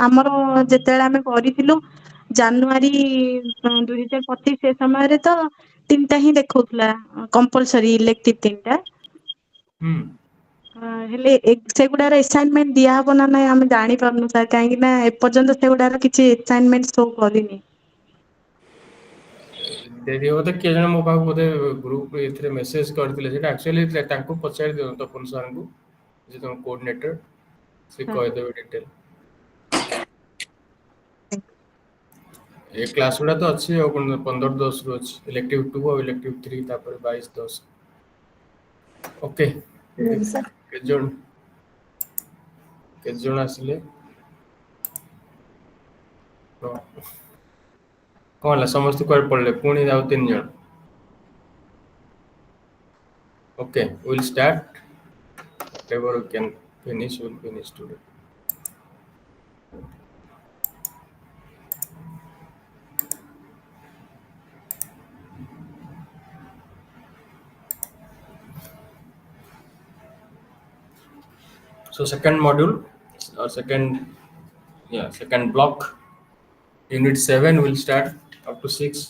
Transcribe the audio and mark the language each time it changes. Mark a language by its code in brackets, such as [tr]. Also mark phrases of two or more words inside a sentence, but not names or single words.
[or] ଆମର ଯେତେବେଳେ ଆମେ କରିଥିଲୁ ଜାନୁଆରୀ 2025, ସେ ସମୟରେ ତ 3ଟା ହିଁ ଦେଖଉଥିଲା [en] compulsory elective [or] 3ଟା। ହୁଁ। ହେଲେ ସେଗୁଡାର assignment ଦିଆହବ ନା ନାଇଁ ଆମେ ଜାଣିପାରୁନୁ ସାର୍, କାହିଁକି ନା ଏପର୍ଯ୍ୟନ୍ତ ସେଗୁଡାର କିଛି [en] assignment show [or] କରିନି। ଯଦି ବୋଧେ କିଏ ଜଣେ ମୋ ପାଖକୁ ବୋଧେ ଗ୍ରୁପ ଏଥିରେ ମେସେଜ କରିଥିଲେ, ସେଟା ଆକ୍ଚୁଆଲି ତାଙ୍କୁ ପଚାରି ଦିଅନ୍ତୁ ତପନ ସାରଙ୍କୁ, ଯେ ତମ କୋଅର୍ଡିନେଟର, ସେ କହିଦେବେ ଡିଟେଲ। ଏ କ୍ଲାସ ଗୁଡା ତ ଅଛି ଆଉ 15-10 ରୁ ଅଛି, ଇଲେକ୍ଟିଭ 2 ଆଉ ଇଲେକ୍ଟିଭ 3, ତାପରେ 22-10। ଓକେ, ସାର୍ କେତେ ଜଣ ଆସିଲେ? ହଁ। କଣ ହେଲା, ସମସ୍ତେ କୁଆଡେ ପଳେଇଲେ? ପୁଣି ଆଉ 3 ଜଣ। [en] Okay, we'll start. Whatever we can finish, we'll finish today. So second module, or second block, unit 7 will start up to 6.